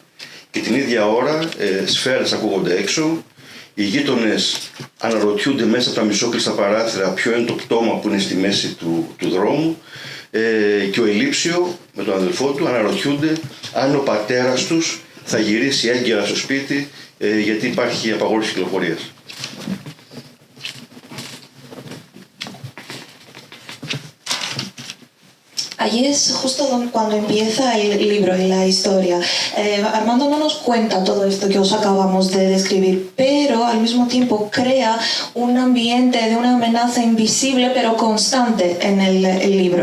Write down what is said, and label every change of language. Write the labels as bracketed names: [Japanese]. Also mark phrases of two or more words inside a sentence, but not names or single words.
[Greek] Και την ίδια ώρα σφαίρες ακούγονται έξω, οι γείτονες αναρωτιούνται μέσα από τα μισόκλειστα παράθυρα ποιο είναι το πτώμα που είναι στη μέση του δρόμου, και ο Ελίψιο με τον αδελφό του αναρωτιούνται αν ο πατέρας τους θα γυρίσει έγκαιρα στο σπίτι, γιατί υπάρχει απαγόρευση κυκλοφορίας. [Spanish] Allí es justo cuando empieza el libro y la historia. Armando no nos cuenta todo esto que os acabamos de describir, pero al mismo tiempo crea un ambiente de una amenaza invisible pero constante en el libro.